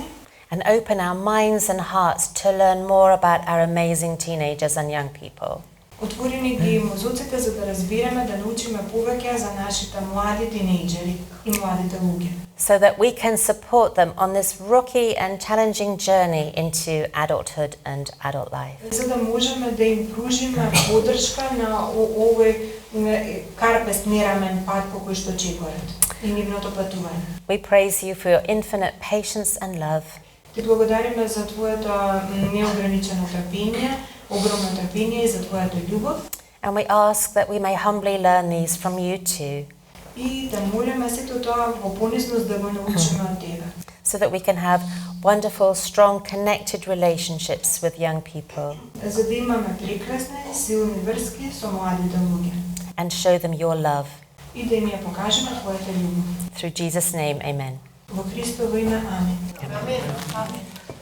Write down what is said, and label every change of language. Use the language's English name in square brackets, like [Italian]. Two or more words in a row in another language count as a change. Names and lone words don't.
[English] And open our minds and hearts to learn more about our amazing teenagers and young people. [Macedonian] Отворени ги мозоците за да разбираме, да научиме повеќе за нашите млади тинејџери и младите луѓе. [English] So that we can support them on this rocky and challenging journey into adulthood and adult life. [Macedonian] За да можеме да им пружиме поддршка на овој карпест нерамен пат по кој што чекорат и нивното патување. [English] We praise you for your infinite patience and love. [Macedonian] Ти благодариме за Твоето неограничено трпение, огромно трпение и за Твојата љубов. [English] And we ask that we may humbly learn these from you too, [Macedonian] И да молиме сето тоа во понизност да го научиме од Тебе. [English] so that we can have wonderful, strong, connected relationships with young people [Macedonian] За да имаме прекрасни, силни врски со младите луѓе. [English] and show them your love. [Macedonian] И да им ја покажеме Твојата љубов. [English] Through Jesus' name, amen. [Macedonian] Во Христово име, амин. Амин. Амин.